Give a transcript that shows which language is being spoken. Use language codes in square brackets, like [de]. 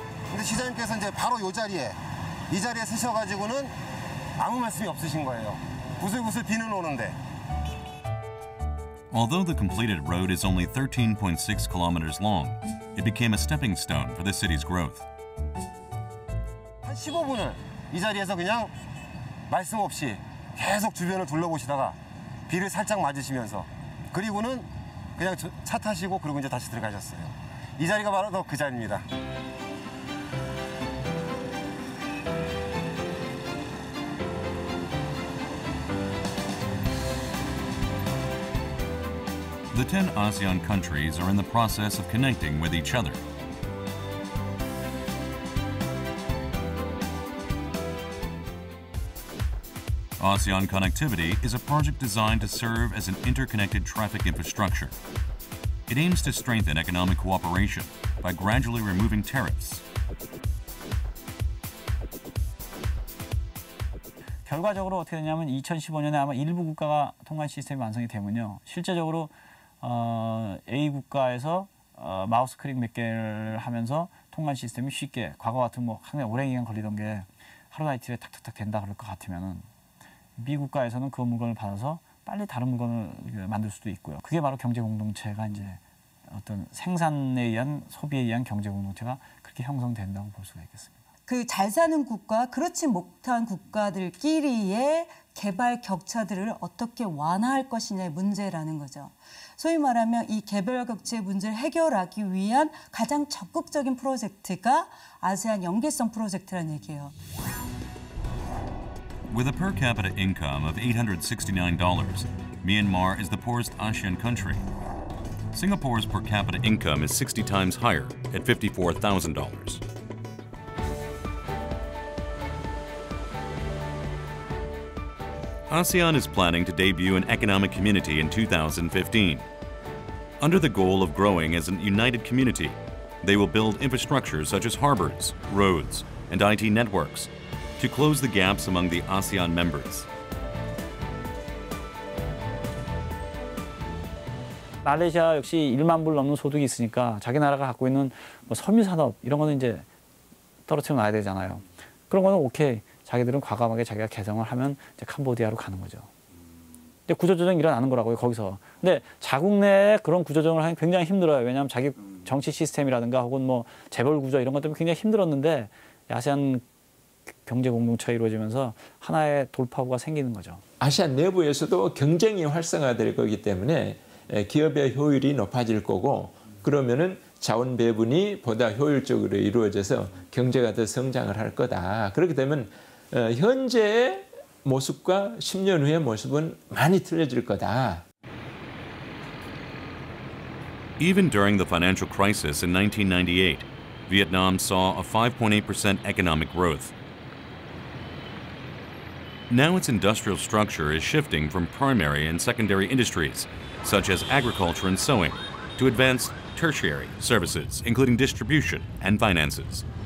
[ko] 근데 시장님께서 이제 바로 이 자리에 서셔가지고는 아무 말씀이 없으신 거예요. 구슬구슬 비는 오는데. [en] Although the completed road is only 13.6 kilometers long, it became a stepping stone for the city's growth. [ko] 한 15분을 이 자리에서 그냥 말씀 없이 계속 주변을 둘러보시다가 비를 살짝 맞으시면서 그리고는 그냥 차 타시고 그리고 이제 다시 들어가셨어요. 이 자리가 바로 그 자리입니다. [en] The 10 ASEAN countries are in the process of connecting with each other. ASEAN Connectivity is a project designed to serve as an interconnected traffic infrastructure. It aims to strengthen economic cooperation by gradually removing tariffs. [ko] 결과적으로 어떻게 되냐면 2015년에 아마 일부 국가가 통관 시스템이 완성이 되면요. 실제적으로 A 국가에서 마우스 클릭 몇 개를 하면서 통관 시스템이 쉽게 과거 같은 뭐 상당히 오랜 기간 걸리던 게 하루나 이틀에 탁탁탁 된다 그럴 것 같으면은 B 국가에서는 그 물건을 받아서 빨리 다른 물건을 만들 수도 있고요. 그게 바로 경제 공동체가 이제 어떤 생산에 의한 소비에 의한 경제 공동체가 그렇게 형성된다고 볼 수가 있겠습니다. 그 잘 사는 국가, 그렇지 못한 국가들끼리의 개발 격차들을 어떻게 완화할 것이냐의 문제라는 거죠. 소위 말하면 이 개발 격차의 문제를 해결하기 위한 가장 적극적인 프로젝트가 아세안 연계성 프로젝트라는 얘기예요. [en] With a per capita income of $869, Myanmar is the poorest ASEAN country. Singapore's per capita income is 60 times higher at $54,000. ASEAN is planning to debut an economic community in 2015. Under the goal of growing as a united community, they will build infrastructure such as harbors, roads, and IT networks to close the gaps among the ASEAN members. [ko] 말레이시아 역시 1만 불 넘는 소득이 있으니까 자기 나라가 갖고 있는 뭐 섬유 산업 이런 거는 이제 떨어뜨려 놔야 되잖아요. 그런 거는 오케이. 자기들은 과감하게 자기가 개성을 하면 이제 캄보디아로 가는 거죠. 근데 구조조정이 일어나는 거라고요, 거기서. 근데 자국 내에 그런 구조조정을 하기 굉장히 힘들어요. 왜냐하면 자기 정치 시스템이라든가 혹은 뭐 재벌 구조 이런 것 때문에 굉장히 힘들었는데 아세안 경제 공동체가 이루어지면서 하나의 돌파구가 생기는 거죠. 아세안 내부에서도 경쟁이 활성화될 거기 때문에 기업의 효율이 높아질 거고 그러면은 자원 배분이 보다 효율적으로 이루어져서 경제가 더 성장을 할 거다. 그렇게 되면 현재의 모습과 10년 후의 모습은 많이 틀려질 거다. [en] Even during the financial crisis in 1998, Vietnam saw a 5.8% economic growth. Now its industrial structure is shifting from primary and secondary industries, such as agriculture and sewing, to advanced tertiary services, including distribution and finances.